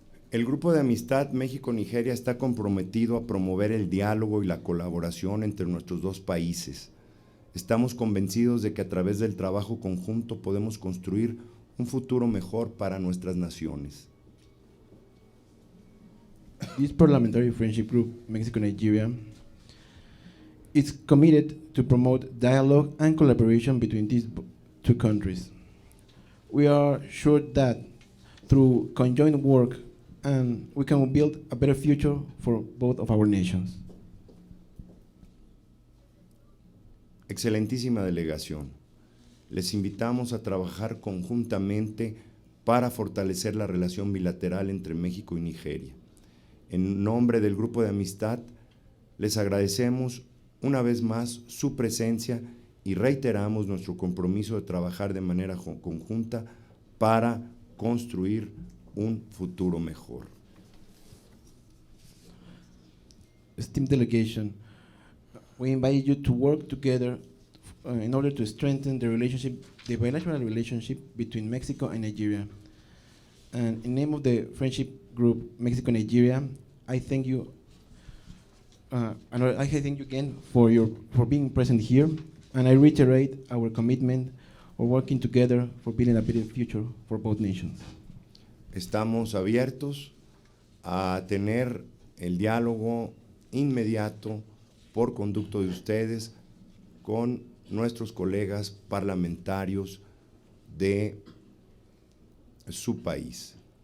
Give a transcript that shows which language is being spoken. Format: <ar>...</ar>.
<es>El Grupo de Amistad México-Nigeria está comprometido a promover el diálogo y la colaboración entre nuestros dos países. Estamos convencidos de que a través del trabajo conjunto podemos construir un futuro mejor para nuestras naciones.</es> <en>This Parliamentary Friendship Group, Mexico-Nigeria, is committed to promote dialogue and collaboration between these two countries. We are sure that through conjoint work, we can build a better future for both of our nations.</en> <es>Excelentísima delegación, les invitamos a trabajar conjuntamente para fortalecer la relación bilateral entre México y Nigeria. En nombre del Grupo de Amistad, les agradecemos una vez más su presencia y reiteramos nuestro compromiso de trabajar de manera conjunta para construir un futuro mejor.</es> <en>Esteemed delegation, we invite you to work together in order to strengthen the relationship, the bilateral relationship between Mexico and Nigeria. And in the name of the friendship group Mexico-Nigeria, I thank you. And I thank you again for being present here, and I reiterate our commitment of working together for building a better future for both nations.</en> <es>Estamos abiertos a tener el diálogo inmediato por conducto de ustedes con nuestros colegas parlamentarios de su país.</es>